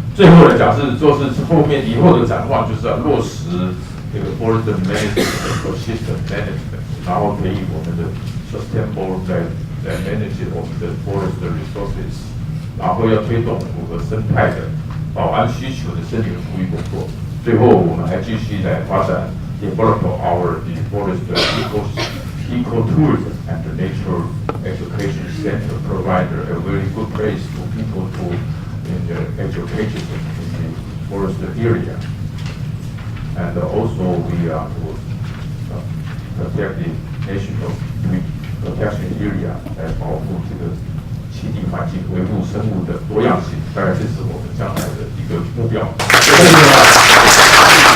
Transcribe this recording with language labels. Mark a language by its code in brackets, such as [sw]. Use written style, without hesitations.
[zh] 最后来讲就是后面以后的展望，就是要落实这个 [en] forest management、ecosystem management， [zh] 然后可以我们的 sustainable 来 manage 我们的 forest resources， 然后要推动符合生态的保安需求的森林护育工作。最后我们还继续来发展 [en] develop our forest ecotourism and the nature education center provide a very good place for people to education in the forest area. And also we are to protect the national protection area [zh] 来保护这个栖地环境，维护生物的多样性。大概这是我们将来的一个目标。谢谢大家。